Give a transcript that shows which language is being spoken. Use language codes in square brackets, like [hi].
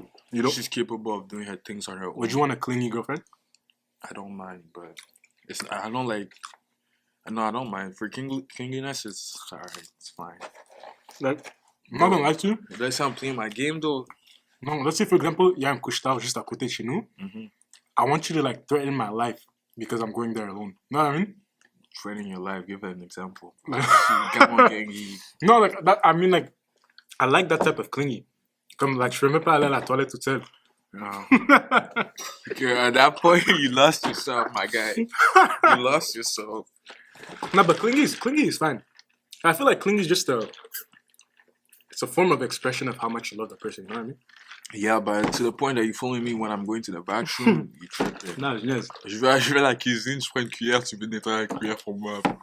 [en] You don't. She's capable of doing her things on her own. Would you want a clingy girlfriend? I don't mind, but I don't like. No, I don't mind. For kinginess, it's alright. It's fine. Like, I'm not gonna lie to you. Let's say I'm playing my game though. No, let's say for example, [fr] il y a un couche-tard juste à côté de chez nous. Mhm. [en] I want you to like threaten my life because I'm going there alone. You know what I mean? Threatening your life. Give an example. Like, Come on, gangy. no, like that. I mean, like, I like that type of clingy. [fr] Comme like, je peux même pas aller à la toilette toute seule. [en] No. Girl, at that point, you lost yourself, my guy. You lost yourself. No, but clingy is fine. I feel like clingy is just it's a form of expression of how much you love the person. You know what I mean? Yeah, but to the point that you following me when I'm going to the bathroom, you tripping. No, yes. [fr] Je vais à la cuisine, je prends une cuillère, tu veux nettoyer la cuillère pour moi.